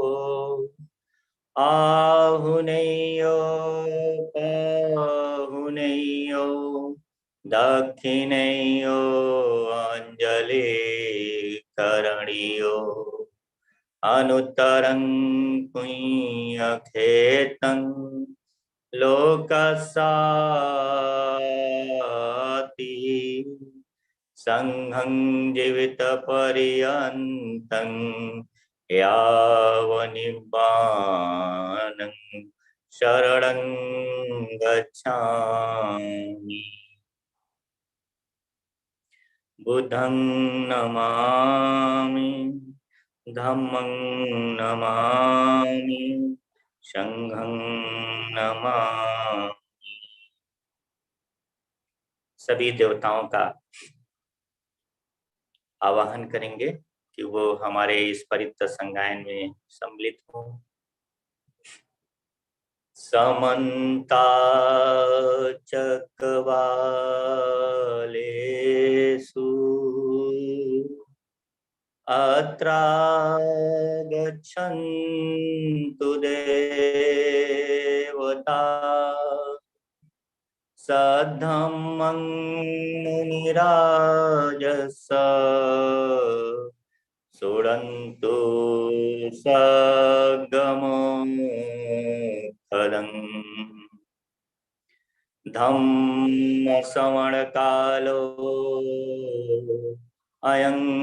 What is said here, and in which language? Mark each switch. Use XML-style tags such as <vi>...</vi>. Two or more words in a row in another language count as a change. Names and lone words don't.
<pi>आहुनेयो पाहुनेयो दक्षिणेयो अंजलि करणीयो अनुत्तरं पुण्यखेतं लोकसाति संघं जीवितपर्यन्तं यावनिब्बानं शरणं गच्छामि बुद्धं नमामि धम्मं नमामि संघं नमामि।</pi> <hi>सभी देवताओं का आवाहन करेंगे कि वो हमारे इस पवित्र संगायन में सम्मिलित हों।</hi> <pi>समन्ता चक्रवालेषु अत्रा गच्छन्तु देवता सद्धम्मं मुनिराजस शृण्वन्तु सद्गमोत्तरम् धम्मश्रवणकालो अयं</pi>